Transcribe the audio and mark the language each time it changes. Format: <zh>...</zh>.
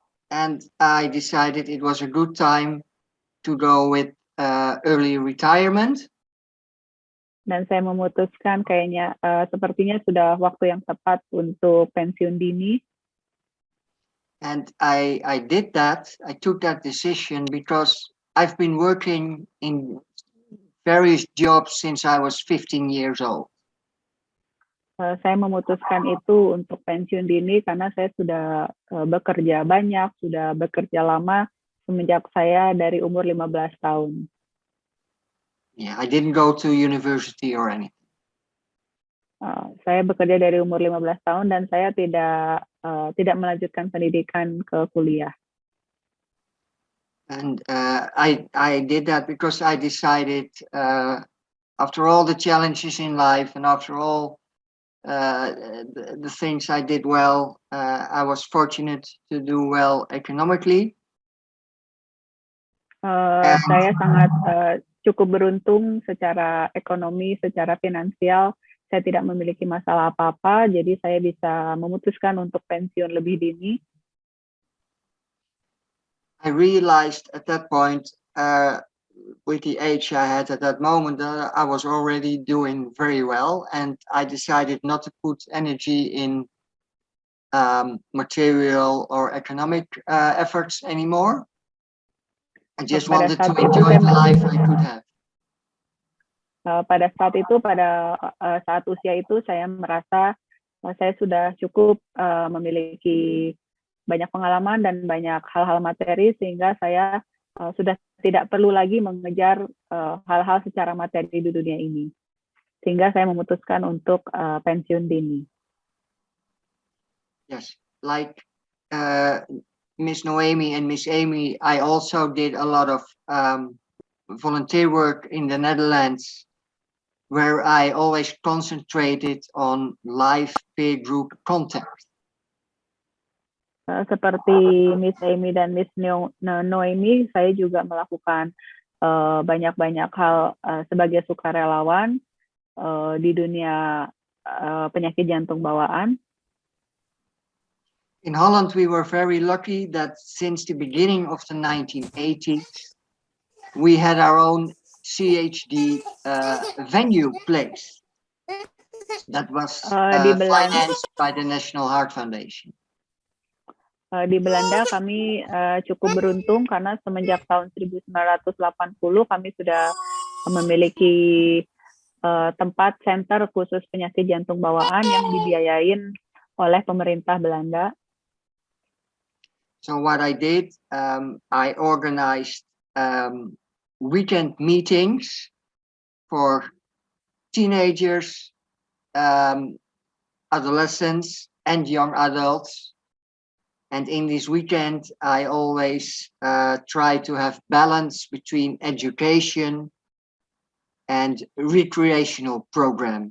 <en>And I decided it was a good time to go with early retirement.</en> <id>Dan saya memutuskan kayaknya sepertinya sudah waktu yang tepat untuk pensiun dini.</id> <en>And I did that. I took that decision because I've been working in various jobs since I was 15 years old.</en> <id>Saya memutuskan itu untuk pensiun dini karena saya sudah bekerja banyak, sudah bekerja lama semenjak saya dari umur 15 tahun.</id> <en>Yeah, I didn't go to university or anything.</en> <id>Saya bekerja dari umur 15 tahun dan saya tidak melanjutkan pendidikan ke kuliah.</id> <en>And I did that because I decided, after all the challenges in life and after all the things I did well, I was fortunate to do well economically.</en> <id>Saya sangat cukup beruntung secara ekonomi, secara finansial. Saya tidak memiliki masalah apa-apa, jadi saya bisa memutuskan untuk pensiun lebih dini.</id> <en>I realized at that point, with the age I had at that moment, I was already doing very well, and I decided not to put energy in material or economic efforts anymore. I just wanted to enjoy the life I could have.</en> <id>Pada saat itu, pada saat usia itu, saya merasa saya sudah cukup memiliki banyak pengalaman dan banyak hal-hal materi, sehingga saya sudah tidak perlu lagi mengejar hal-hal secara materi di dunia ini. Sehingga saya memutuskan untuk pensiun dini.</id> <en>Yes, like Miss Noemi and Miss Amy, I also did a lot of volunteer work in the Netherlands, where I always concentrated on live peer group contact.</en> <id>Seperti Miss Amy dan Miss Noemi, saya juga melakukan banyak-banyak hal sebagai sukarelawan di dunia penyakit jantung bawaan.</id> <en>In Holland, we were very lucky that since the beginning of the 1980s, we had our own CHD venue place that was</en> <id>Di Belanda,</id> <en>financed by the National Heart Foundation.</en> <id>di Belanda kami cukup beruntung karena semenjak tahun 1980 kami sudah memiliki tempat center khusus penyakit jantung bawaan yang dibiayain oleh pemerintah Belanda.</id> <en>So what I did, I organized weekend meetings for teenagers, adolescents, and young adults. And in this weekend, I always try to have balance between education and recreational program.</en>